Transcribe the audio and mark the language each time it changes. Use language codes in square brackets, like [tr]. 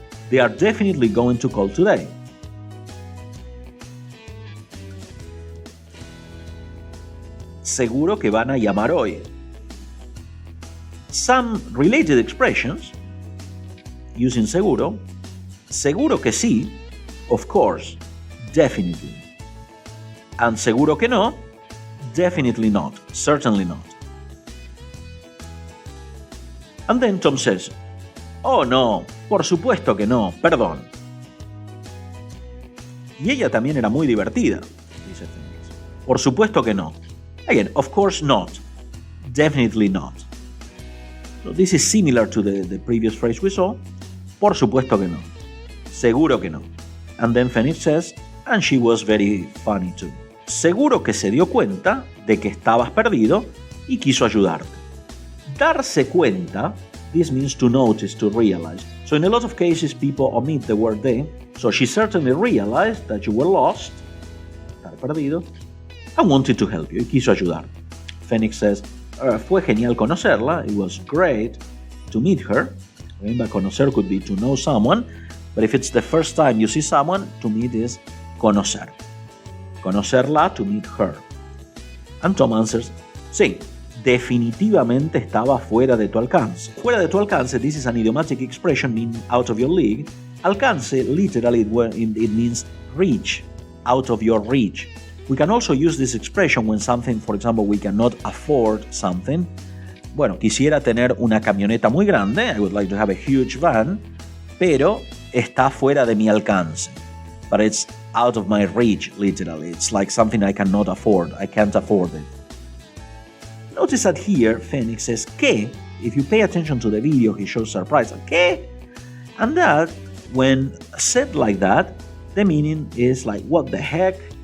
[en] They are definitely going to call today. [es] Seguro que van a llamar hoy. [en] Some related expressions using seguro. [es] Seguro que sí, [en] of course, definitely. [es] And seguro que no, [en] definitely not, certainly not. And then Tom says, oh no, [es] por supuesto que no, perdón. Y ella también era muy divertida, dice Phoenix. Por supuesto que no. [en] Again, of course not, definitely not. So this is similar to the previous phrase we saw. [es] Por supuesto que no. Seguro que no. [en] And then Phoenix says, and she was very funny too. [es] Seguro que se dio cuenta de que estabas perdido y quiso ayudarte. [en] Darse cuenta, this means to notice, to realize. So in a lot of cases people omit the word de. So she certainly realized that you were lost, estar perdido, and wanted to help you, [es] y quiso ayudarte. [en] Phoenix says, [es] fue genial conocerla, [en] it was great to meet her. Remember, conocer could be to know someone, but if it's the first time you see someone, to meet is conocer. Conocerla, to meet her. [es] And Tom answers, sí, definitivamente estaba fuera de tu alcance. [en] Fuera de tu alcance, this is an idiomatic expression meaning out of your league. Alcance, literally, it means reach, out of your reach. We can also use this expression when something, for example, we cannot afford something. [es] Bueno, quisiera tener una camioneta muy grande, [en] I would like to have a huge van, [es] pero está fuera de mi alcance. [en] But it's out of my reach, literally. It's like something I cannot afford. I can't afford it. Notice that here, Phoenix says, ¿qué? If you pay attention to the video, he shows surprise. ¿Qué? And that, when said like that, the meaning is like, what the heck?